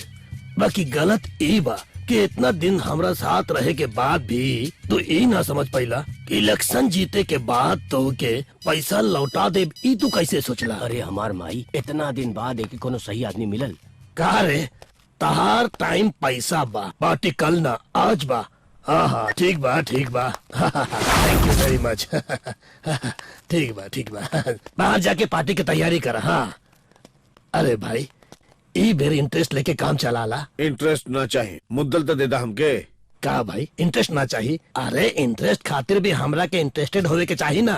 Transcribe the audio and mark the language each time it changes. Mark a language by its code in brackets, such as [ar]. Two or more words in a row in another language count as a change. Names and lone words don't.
[bho] बाकी गलत ई बा कि इतना दिन हमरा साथ रहे के बाद भी तू ई ना समझ पाइला कि इलेक्शन जीते के बाद तो के पैसा लौटा दे। ई तू कैसे सोचला? अरे हमार माई इतना दिन बाद एक कोनो सही आदमी मिलल। का रे तहार टाइम पैसा बा, पार्टी कल ना आज बा। हाँ ठीक बा ठीक बा। [en] thank you very much. [bho] ठीक बा बाहर जाके पार्टी की तैयारी कर। हाँ अरे भाई ई बेर इंटरेस्ट लेके काम चलाला। इंटरेस्ट ना चाहिए, मुद्दल तो देदा हमके। का भाई इंटरेस्ट ना चाहिए? अरे इंटरेस्ट खातिर भी हमरा के इंटरेस्टेड होवे के चाहिए ना।